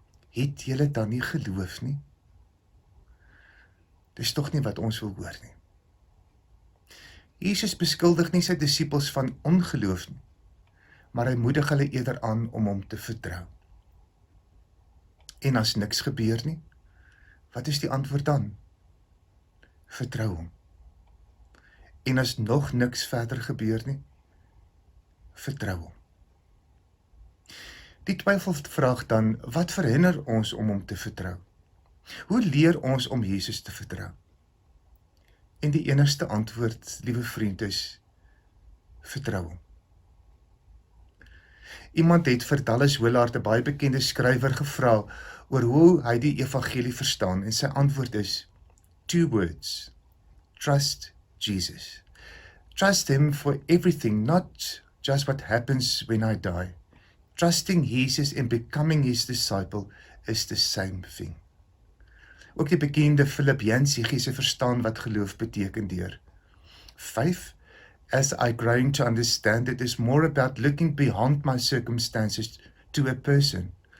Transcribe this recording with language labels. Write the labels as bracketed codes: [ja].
[af] Het julle dan nie geloof nie? Dis tog nie wat ons wil hoor nie. Jesus beskuldig nie sy disippels van ongeloof nie, maar hy moedig hulle eerder aan om hom te vertrou. En as niks gebeur nie, wat is die antwoord dan? Vertrou hom. En as nog niks verder gebeur nie, vertrou hom. Die twyfelvraag dan, wat verhinder ons om hom te vertrou? Hoe leer ons om Jesus te vertrou? En die enigste antwoord, liewe vriend, is vertrou hom. Iemand het vir Dallas Willard, 'n baie bekende skrywer, gevra oor hoe hy die evangelie verstaan, en sy antwoord is 2 [en] words: trust Jesus. Trust him for everything, not just what happens when I die. Trusting Jesus and becoming his disciple is the same thing. [af] Ook die bekende Philip Yancey gee sy verstaan wat geloof beteken deur: [en] Faith, as I growing to understand it, is more about looking beyond my circumstances to a person.